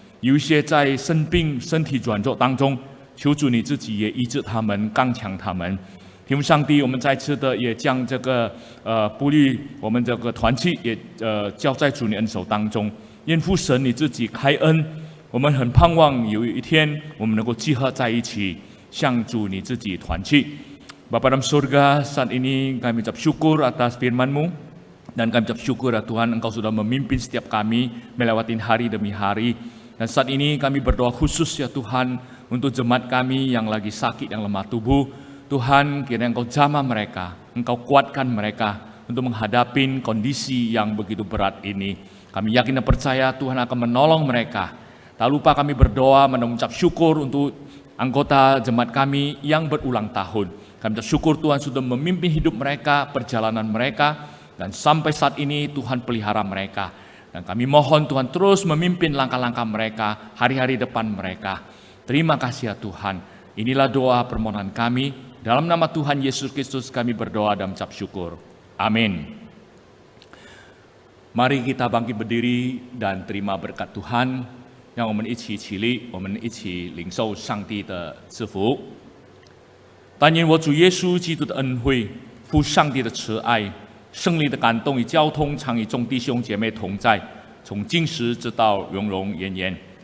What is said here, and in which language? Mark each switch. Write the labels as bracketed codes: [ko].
[zh] 有一些在生病、身体软弱当中，求主你自己也医治他们，刚强他们。天父上帝，我们再次的也将这个布利我们这个团契也交在主你恩手当中。愿父神你自己开恩，我们很盼望有一天我们能够集合在一起，向主你自己团契。 [id] Bapa dalam surga, saat ini kami ucap syukur atas firman-Mu, dan kami ucap syukur ya Tuhan, Engkau sudah memimpin setiap kami melewati hari demi hari. Dan saat ini kami berdoa khusus ya Tuhan untuk jemaat kami yang lagi sakit, yang lemah tubuh. Tuhan, kiranya Engkau jamah mereka, Engkau kuatkan mereka untuk menghadapi kondisi yang begitu berat ini. Kami yakin dan percaya Tuhan akan menolong mereka. Tak lupa kami berdoa mengucap syukur untuk anggota jemaat kami yang berulang tahun. Kami bersyukur Tuhan sudah memimpin hidup mereka, perjalanan mereka, dan sampai saat ini Tuhan pelihara mereka. Dan kami mohon Tuhan terus memimpin langkah-langkah mereka, hari-hari depan mereka. Terima kasih ya Tuhan. Inilah doa permohonan kami. Dalam nama Tuhan Yesus Kristus kami berdoa dan mengucap syukur. Amin. Mari kita bangkit berdiri dan terima berkat Tuhan. [zh] 让我们一起起立，我们一起领受上帝的赐福。但愿我主耶稣基督的恩惠、父上帝的慈爱、圣灵的感动与交通，常与众弟兄姐妹同在，从今时直到永永远远。